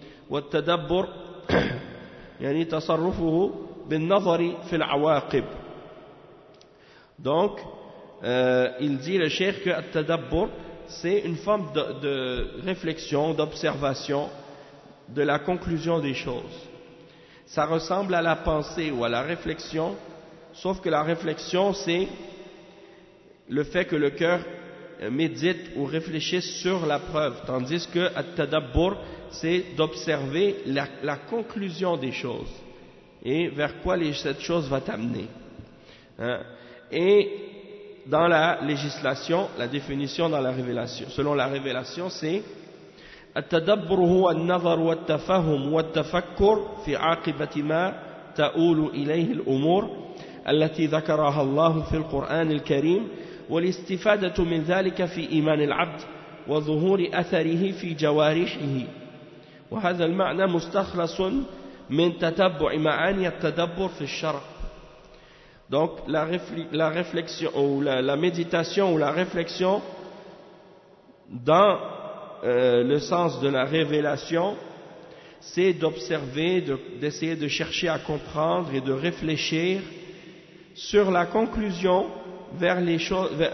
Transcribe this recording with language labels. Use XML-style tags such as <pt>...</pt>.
<ar>والتدبر يعني تصرفه بالنظر في العواقب.</ar> <fr>Donc il dit le cheikh que التدبر c'est une forme de réflexion, d'observation de la conclusion des choses. Ça ressemble à la pensée ou à la réflexion, sauf que la réflexion c'est le fait que le cœur médite ou réfléchisse sur la preuve, tandis que التدبر c'est d'observer la conclusion des choses et vers quoi cette chose va t'amener. Hein? Et dans la législation, la définition dans la révélation, selon la révélation, c'est</fr> <ar>التدبر هو النظر والتفهم والتفكر في عاقبة ما تؤول إليه الأمور التي ذكرها الله في القرآن الكريم والاستفادة من ذلك في إيمان العبد وظهور أثره في جوارحه. وهذا المعنى مستخلص من تتبع معاني التدبر في الشرع.</ar> <fr>Donc la réflexion ou la méditation ou la réflexion dans le sens de la révélation, c'est d'observer, d'essayer de chercher à comprendre et de réfléchir sur la conclusion vers les choses,</fr>